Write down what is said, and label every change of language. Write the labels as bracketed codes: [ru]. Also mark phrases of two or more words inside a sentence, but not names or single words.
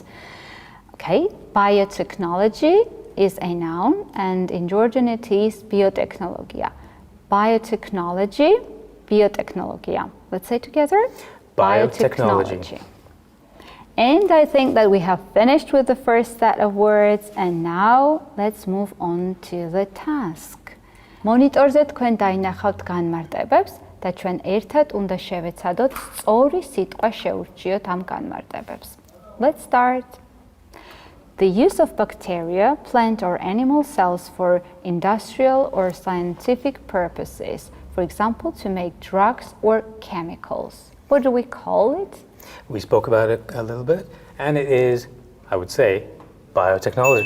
[en] Okay, biotechnology is a noun, and in Georgian it is biotechnologia. Biotechnology, biotechnologia. Let's say together. Biotechnology. And I think that we have finished with the first set of words, and now let's move on to the task. [ka] Monitorზე თქვენ დაინახავთ განმარტებებს და ჩვენ ერთად უნდა შევეცადოთ სწორი სიტყვა შეურჩიოთ ამ განმარტებებს. [en] Let's start. The use of bacteria, plant or animal cells for industrial or scientific purposes, for example, to make drugs or chemicals. What do we call it? We spoke about it a little bit, and it is, I would say, biotechnology.